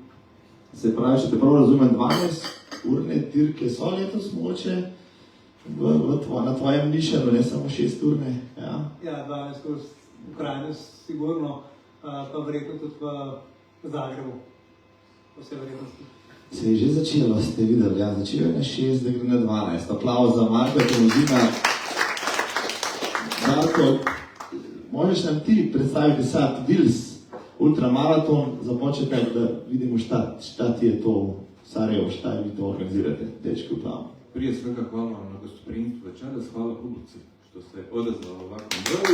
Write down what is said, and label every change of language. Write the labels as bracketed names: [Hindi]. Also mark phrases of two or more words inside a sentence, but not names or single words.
[Slovenian] Se pravi, če te prav razumem, 12-urne dirke so letos mogoče na tvojem mišljenju, ne samo 6-urne? Ja, 12 ur v Kranju sigurno, pa verjetno tudi v Zagrebu, po vsej verjetnosti. Se je že začelo, ste videli, ja, začelo je na 6, da gre na 12. Aplauz za Marka Tomazina. [Croatian] Marko, možeš nam ti predstaviti sad Vils ultramaraton za početak, da vidimo šta ti je to u Sarajevo, šta vi to organizirate, dečki u planu. Prije svega hvala vam na gostoprimstvu večeras, hvala publici što se odazvalo ovakvom broju.